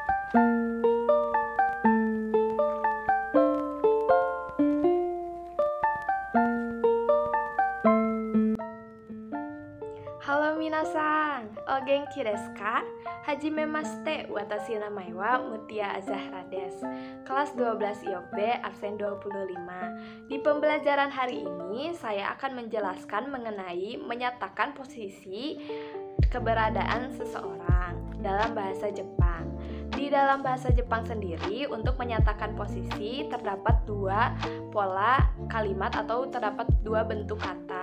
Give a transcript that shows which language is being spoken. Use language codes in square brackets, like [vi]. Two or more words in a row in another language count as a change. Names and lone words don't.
[ja] Halo 皆さん、お元気ですか? はじめまして、わたし名前はMutia Azahraです. [id] Kelas 12 IOB, absen 25. Di pembelajaran hari ini, saya akan menjelaskan mengenai menyatakan posisi keberadaan seseorang dalam bahasa Jepang. Di dalam bahasa Jepang sendiri, untuk menyatakan posisi terdapat dua pola kalimat atau terdapat dua bentuk kata.